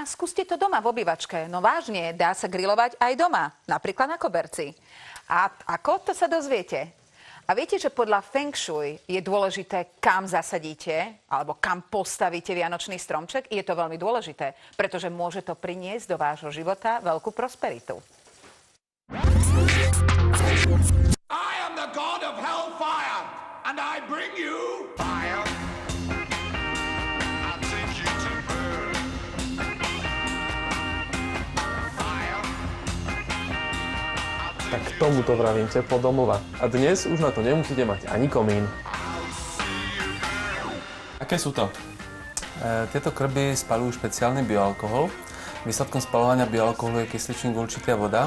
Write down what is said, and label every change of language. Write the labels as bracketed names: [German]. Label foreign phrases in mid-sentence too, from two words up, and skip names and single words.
[Slovak] Skúste to doma v obývačke. No vážne, dá sa grilovať aj doma, napríklad na koberci. A ako? To sa dozviete. A viete, že podľa Feng Shui je dôležité, kam zasadíte alebo kam postavíte vianočný stromček? Je to veľmi dôležité, pretože môže to priniesť do vášho života veľkú prosperitu. [English] I am the god of hellfire, and I bring you fire. I'll take you to burn. Fire. [Slovak] Tak tomuto vravím teplo domova. A dnes už na to nemusíte mať ani komín. Aké sú to? Tieto krby spaľujú špeciálny bioalkohol. Výsledkom spaľovania bioalkoholu je kysličník, uhličitý a voda.